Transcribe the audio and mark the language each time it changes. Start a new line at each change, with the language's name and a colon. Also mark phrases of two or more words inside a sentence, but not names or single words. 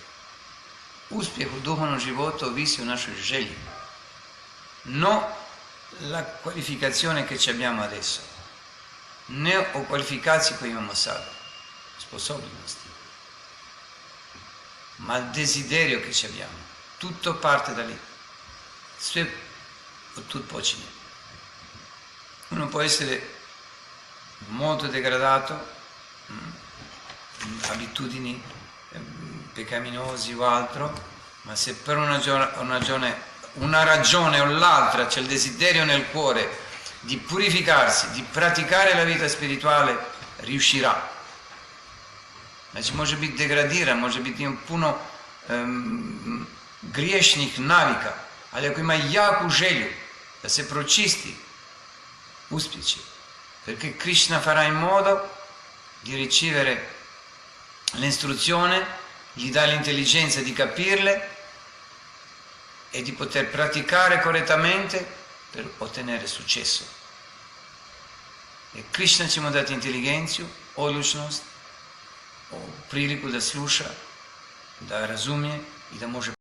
Croatian: Uspjeh u duhovnom životu ovisi o našoj želji,
Italian: no la qualificazione che ci abbiamo adesso,
Croatian: ne o qualifikaciji koje imamo sada, sposobnosti,
Italian: ma il desiderio che ci abbiamo, tutto parte da lì,
Croatian: sve od tud počinje.
Italian: Uno può essere molto degradato, abitudini peccaminosi o altro, ma se per una ragione o l'altra c'è il desiderio nel cuore di purificarsi, di praticare la vita spirituale, riuscirà.
Croatian: Znači može biti degradiran, može biti puno griješnih navika, ali ako ima jaku želju da se pročisti, uspjeće.
Italian: Perché Krishna farà in modo di ricevere l'istruzione gli dà l'intelligenza di capirle e di poter praticare correttamente per ottenere successo.
Croatian: I Krishna će mu dati inteligenciju, odlučnost, priliku da sluša, da razumije i da može